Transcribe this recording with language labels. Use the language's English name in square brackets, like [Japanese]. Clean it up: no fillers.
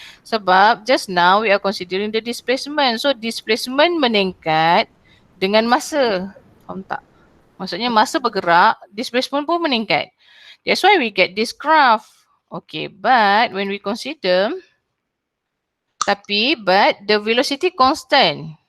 [Malay] Sebab [English] just now we are considering the displacement. [Malay] So displacement meningkat dengan masa. Faham tak? Maksudnya masa bergerak, displacement pun meningkat. [English] That's why we get this graph. Okay, but when we consider, but the velocity constant.